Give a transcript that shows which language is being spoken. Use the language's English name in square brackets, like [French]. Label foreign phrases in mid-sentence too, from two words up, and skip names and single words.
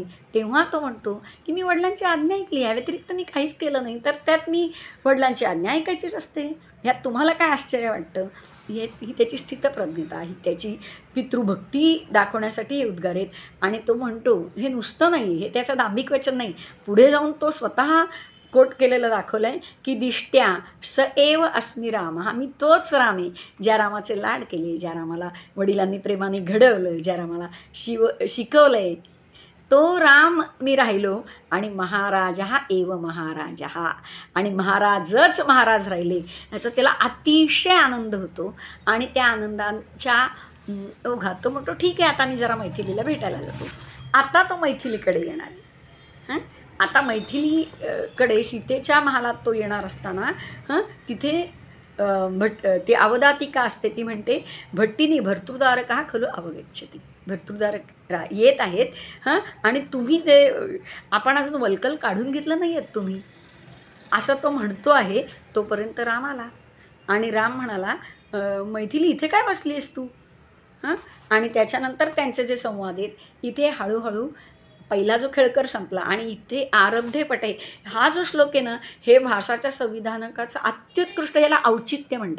[Marathi] तेव्हा तो म्हणतो की मी वडिलांची आज्ञा ऐकली, या व्यतिरिक्त मी काहीच केलं नाही, तर त्यात मी वडिलांची आज्ञा ऐकायचीच असते, ह्यात तुम्हाला काय आश्चर्य वाटतं. ही त्याची स्थितप्रज्ञता आहे, त्याची पितृभक्ती दाखवण्यासाठी हे उद्गार आहेत. आणि तो म्हणतो हे नुसतं नाही, हे त्याचं दांभिक वचन नाही, पुढे जाऊन तो स्वतः कोट केलेलं दाखवलं आहे की [Sanskrit] दिष्ट्या स एव अस्मि राम, [Marathi] हा मी तोच राम आहे ज्या रामाचे लाड केले, ज्या रामाला वडिलांनी प्रेमाने घडवलं, ज्या रामाला शिकवलं आहे, तो राम मी राहिलो. आणि महाराज हा एव महाराज हा, आणि महाराजच महाराज राहिले, याचा त्याला अतिशय आनंद होतो. आणि त्या आनंदाच्या ओघात तो म्हणतो ठीक आहे, आता मी जरा मैथिलीला भेटायला जातो. आता तो मैथिलीकडे येणार आहे. हां, आता मैथिलीकडे सीतेच्या महालात तो येणार असताना तिथे ते अवदातिका असते, ती म्हणते [Sanskrit] भट्टीनी भर्तृदारका खलु अवगच्छती, [Marathi] भर्तृदारक येत आहेत आणि तुम्ही ते आपण अजून वल्कल काढून घेतलं नाही आहेत तुम्ही, असं तो म्हणतो आहे. तोपर्यंत राम आला आणि राम म्हणाला मैथिली इथे काय बसली आहेस तू. आणि त्याच्यानंतर त्यांचे जे संवाद आहेत इथे हळूहळू पहिला जो खेळकर संपला आणि इथे [Sanskrit] आरब्धे पटे [Marathi] हा जो श्लोक आहे ना, हे भाषाच्या संविधानकाचं अत्युत्कृष्ट, याला औचित्य म्हणतात.